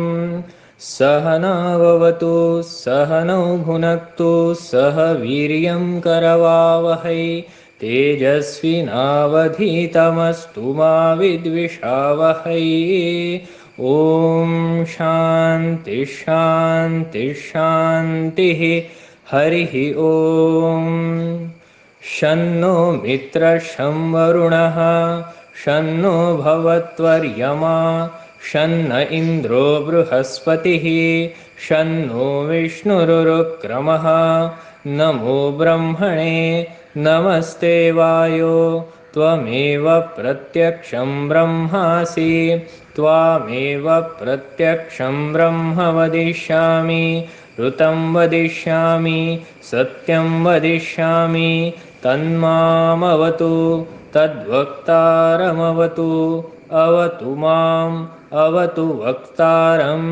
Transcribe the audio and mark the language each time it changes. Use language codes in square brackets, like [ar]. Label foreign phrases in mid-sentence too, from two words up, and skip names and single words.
[sa] സഹനാവവതു സഹനൗ ഭുനക്തു സഹ വീര്യം കരവാവഹൈ തേജസ്വിനാവധീതമസ്തു മാ വിദ്വിഷാവഹൈ. ഓം ശാന്തി ശാന്തി ശാന്തിഃ. ഹരിഃ ഓം. शन्नो मित्रशं वरुणः शन्नो भवत्वर्यमा शन्न इन्द्रो बृहस्पतिः शन्नो विष्णुरुक्रमः. नमो ब्रह्मणे नमस्ते वायो त्वमेव प्रत्यक्षं ब्रह्मासि त्वामेव प्रत्यक्षं ब्रह्म वदिष्यामि ऋतं वदिष्यामि सत्यं वदिष्यामि तन्मामवतु तद्वक्तारमवतु अवतु माम् अवतु वक्तारम्.